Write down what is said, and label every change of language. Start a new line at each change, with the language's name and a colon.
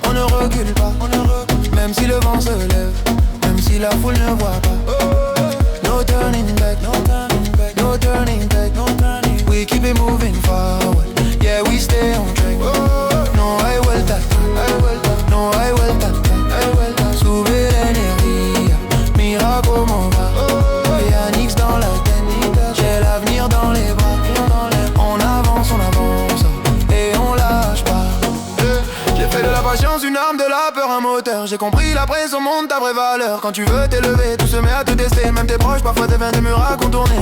French: On ne recule pas, on ne recule pas. Même si le vent se lève, même si la foule ne voit pas.
English: No turning back, no turning back, no turning back, no turning. We keep it moving forward, yeah, we stay on track.
Spanish: No hay vuelta, no hay vuelta, sube la energía, mira como va.
French: Yannick's dans la tête, j'ai l'avenir dans les bras. On avance, et on lâche pas. J'ai fait de la patience une arme, de la peur un moteur. J'ai compris la pression monte ta vraie valeur. Quand tu veux t'élever, tout se met à te tester. Même tes proches parfois deviennent des murs à contourner.